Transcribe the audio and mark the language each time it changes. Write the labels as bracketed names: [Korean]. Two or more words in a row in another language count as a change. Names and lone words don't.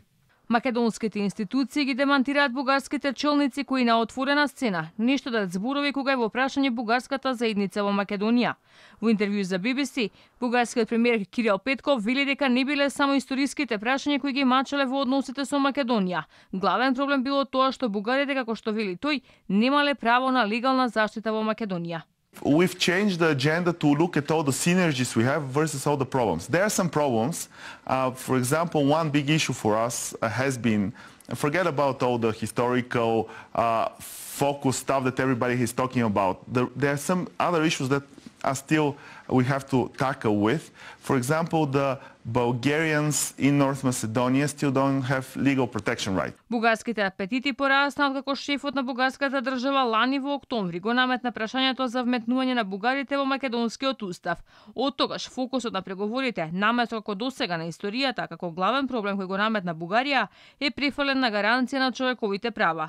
[Macedonian] Македонските институции ги демантираат бугарските челници кои на отворена сцена не што дадат зборови кога е во прашање бугарската заедница во Македонија. Во интервју за BBC, бугарскиот премиер Кирил Петков вели дека не биле само историските прашања кои ги мачале во односите со Македонија. Главен проблем било тоа што бугарите, како што вели тој, немале право на легална заштита во Македонија. [English] We've changed the agenda to look at all the synergies we have versus all the problems. There are some problems. For example, one big issue for us has been, forget about all the historical focus stuff that everybody is talking about. There are some other issues that are still we have to tackle with. For example, the Bulgarians in North Macedonia still don't have legal protection right. [Macedonian] Бугарските апетити пораснаа како шефот на бугарската држава лани во октомври го наметна прашањето за вметнување на бугарите во македонскиот устав. Од тогаш фокусот на преговорите, наместо како досега на историјата како главен проблем кој го наметна Бугарија, е префрлен на гаранција на човековите права.